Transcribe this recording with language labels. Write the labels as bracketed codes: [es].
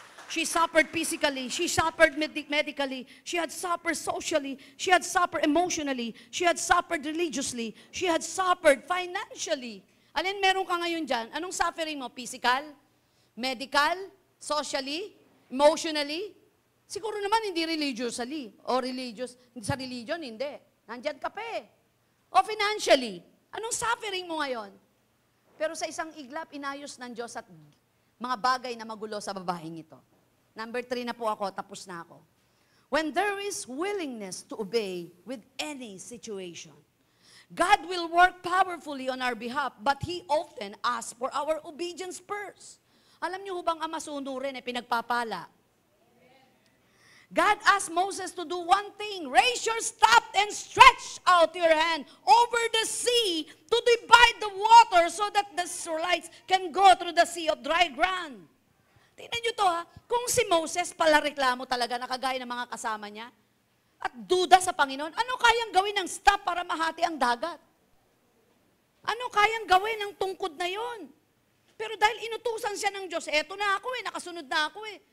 [en] She suffered physically, she suffered medically, she had suffered socially, she had suffered emotionally, she had suffered religiously, she had suffered financially. [tl] Alin meron ka ngayon dyan? Anong suffering mo? [en] Physical? Medical? Socially? Emotionally? [tl] Siguro naman hindi religiously. O religious. Sa religion, hindi. Nandyan ka pa eh. O financially. Anong suffering mo ngayon? Pero sa isang iglap, inayos ng Diyos at mga bagay na magulo sa babaeng ito. Number 3 na po ako, tapos na ako. [en] When there is willingness to obey with any situation, God will work powerfully on our behalf, but He often asks for our obedience first. [tl] Alam niyo bang ang masunurin ay pinagpapala? [en] God asked Moses to do one thing, raise your staff and stretch out your hand over the sea to divide the water so that the Israelites can go through the sea of dry ground. [tl] Tingnan nyo to ha, kung si Moses pala reklamo talaga na kagaya ng mga kasama niya, at duda sa Panginoon, ano kayang gawin ng staff para mahati ang dagat? Ano kayang gawin ng tungkod na yon? Pero dahil inutusan siya ng Diyos, eto na ako nakasunod na ako